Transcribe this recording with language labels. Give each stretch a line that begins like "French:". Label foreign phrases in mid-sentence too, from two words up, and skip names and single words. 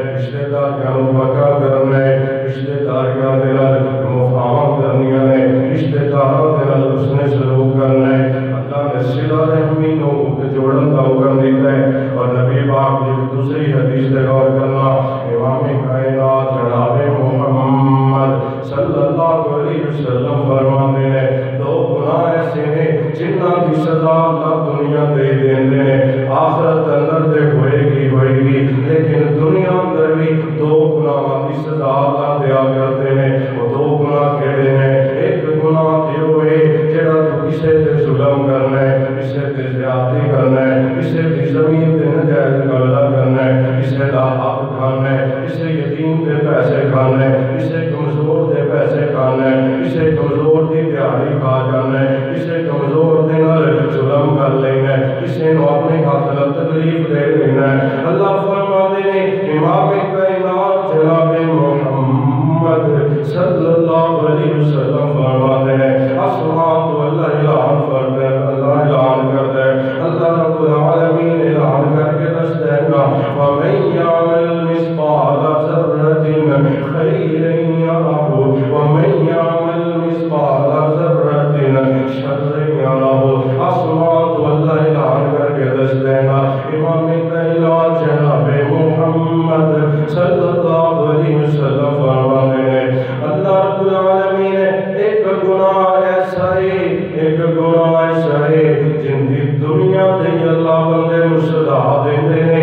Punjabi: رشتے داریاں پکا کرنا ہے، رشتے داریاں دے نال مفاہمت کرنیاں نے، رشتے داراں دے نال حسن سلوک کرنا ہے۔ اللہ نے صلہ رحمی نو جوڑن دا حکم دیتا ہے، اور نبی پاک کی دوسری حدیث تے غور کرنا، امام کائنات جناب محمد
Arabic: صلی اللہ علیہ وسلم
Punjabi: فرماتے ہیں دو گناہ ایسے نے جنہاں دی سزا اللہ دنیا دے دیندے نے، آخرت اندر دے ہوئے گی لیکن دنیا اندر بھی دو گناہاں دی سزا اللہ دیا کرتے ہیں۔ وہ دو گناہ کیڑے ہیں؟ ایک گناہ تے ہوئے جڑا تو کسے تے ظلم کرنا ہے، کسے تے زیادتی کرنا ہے، کسے دی زمین تے نجائز قبضہ کرنا ہے، کسے دا حق کھانا ہے، کسے یتیم دے پیسے کھانا ہے، کسے کمزور دے پیسے کھانا ہے، کسے کمزور دی دیہڑی کھا جانا ہے، کسے کمزور دے نال ظلم کر لینا ہے، کسے نو اپنے ہاتھ نال تکلیف دے دینا ہے۔ اللہ فرماتے ہیں امام کائنات جناب محمد
Arabic: صلی اللہ علیہ وسلم
Punjabi: فرماتے ہیں آسمان تو اللہ اعلان فرماتا ہے، اللہ اعلان کرتا ہے، اللہ رب العالمین اعلان کر کے دستا ہے نا
Arabic: وَمَن يَعْمَلْ مِثْقَالَ ذَرَّةٍ خَيْرًا يَرَهُ وَمَن يَعْمَلْ مِثْقَالَ ذَرَّةٍ شَرًّا يَرَهُ۔
Punjabi: آسمان تو اللہ اعلان کر کے دستا ہے نا امام کائنات جناب محمد
Arabic: صلی اللہ علیہ وسلم
Punjabi: فرماتے ہیں اللہ رب العالمین ایک گناہ ایسا ہے، ایک گناہ ایسا ہے جن دی دنیا تے اللہ بندے نو سزا دیندے نے۔